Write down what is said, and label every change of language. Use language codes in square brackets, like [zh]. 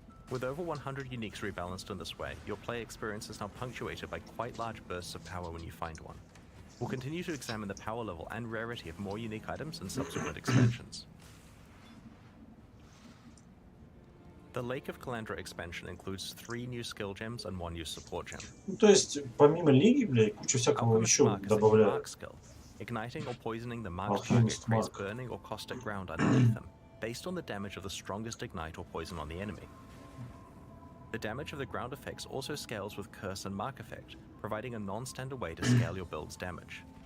[en] With over 100 uniques rebalanced in this way, your play experience is now punctuated by quite large bursts of power when you find one. We'll continue to examine the power level and rarity of more unique items in subsequent expansions. The Lake of Calandra expansion includes 3 new skill gems and 1 new support gem. [ru] Ну, то есть, помимо лиги, блядь, куча всякого еще добавляют. [en] Skill. Igniting or poisoning the marked target creates burning or caustic ground underneath them, based on the damage of the strongest ignite or poison on the enemy. The damage of the ground effects also scales with Curse and Mark effect, providing a non-standard way to scale your build's damage.